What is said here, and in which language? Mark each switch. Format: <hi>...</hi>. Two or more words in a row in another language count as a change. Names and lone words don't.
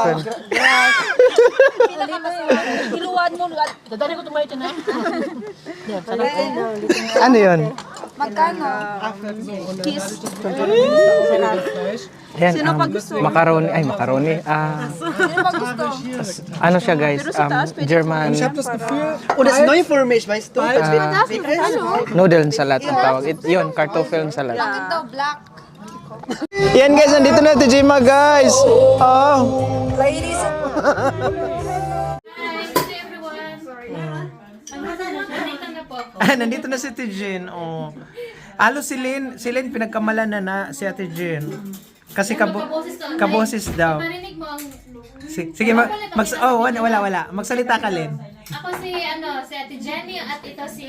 <tl>Iluwan mo. Dadali ko tumayo na. Ano yun? Magkano? Kiss. Ayan, macaroni. Ay, macaroni. Ano siya guys?</tl> <en>German</en> <de>Und das neue Formation, weißt du?</de> <en>noodle salad</en> <tl>ang tawag. Yun, kartoffel salad. Ito, black. Yan guys, nandito na si Jima guys.</tl> <en>Ladies. Hi everyone.</en> <tl>Nandito na po ako. Nandito na si Ate Jen. Halos si Lynn pinagkamalan na si Ate Jen. Kasi Kaboses to. kaboses daw. Marinig mo ang... Sige, wala. Magsalita ka, Len. Ako si Ate Jenny at ito si...</tl>